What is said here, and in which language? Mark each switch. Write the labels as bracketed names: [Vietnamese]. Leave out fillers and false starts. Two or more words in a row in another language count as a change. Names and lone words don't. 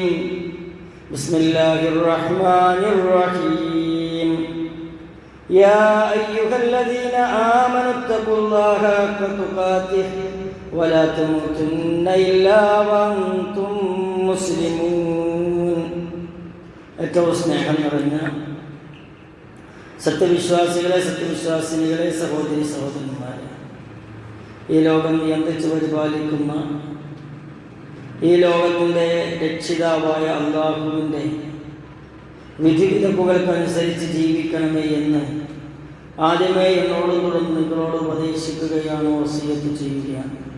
[Arabic] بسم الله الرحمن الرحيم يا أيها الذين آمنوا اتقوا الله حق تقاته ولا تموتن إلا وأنتم مسلمون ഏറ്റവും [Malayalam] സ്നേഹം നിറഞ്ഞ സത്യവിശ്വാസികളെ സത്യവിശ്വാസിനികളെ സഹോദരി സഹോദരന്മാരെ, ഈ ലോകം നിയന്ത്രിച്ച് പരിപാലിക്കുന്ന ഈ ലോകത്തിൻ്റെ രക്ഷിതാവായ അല്ലാഹുവിൻ്റെ വിധിവിലക്കുകൾക്കനുസരിച്ച് ജീവിക്കണമേ എന്ന് ആദ്യമേ എന്നോടും തുടർന്ന് നിങ്ങളോട് ഉപദേശിക്കുകയാണ്, വസിയത്ത് ചെയ്യുകയാണ്.